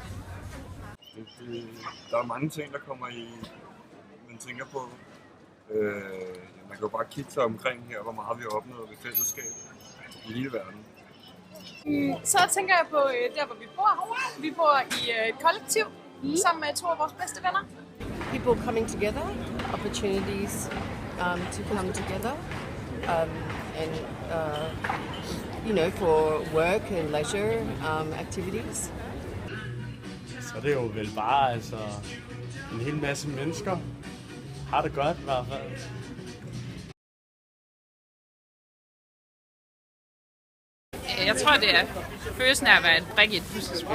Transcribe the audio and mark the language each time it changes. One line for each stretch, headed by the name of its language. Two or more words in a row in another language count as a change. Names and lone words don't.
Danish: Der er mange ting, der kommer i, man tænker på. Man kan jo bare kigge sig omkring her, hvor meget vi har opnået ved fællesskab i hele verden. Så tænker jeg på der, hvor vi bor. Vi bor i et kollektiv sammen med 2 af vores bedste venner.
English: People coming together, opportunities to come together, and for work and leisure activities.
Danish: Så det er jo vel bare en hel masse mennesker. Har det godt i hvert fald. Jeg tror, det er følelsen af at være et brik i et puslespil.